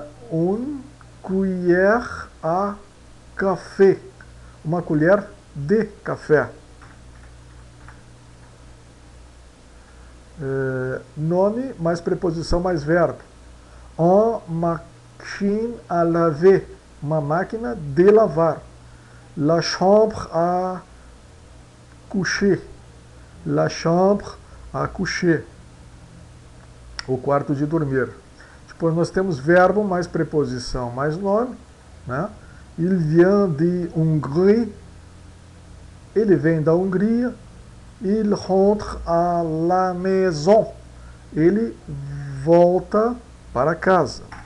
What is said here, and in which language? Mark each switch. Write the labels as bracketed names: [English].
[French] Une cuillère à café, [Portuguese] uma colher de café. Nome mais preposição mais verbo. [French] En machine à laver, [Portuguese] uma máquina de lavar. [French] La chambre à coucher, la chambre à coucher, [Portuguese] o quarto de dormir. Depois nós temos verbo mais preposição mais nome, né? [French] Il vient de Hongrie, [Portuguese] ele vem da Hungria. [French] Il rentre à la maison, [Portuguese] ele volta para casa.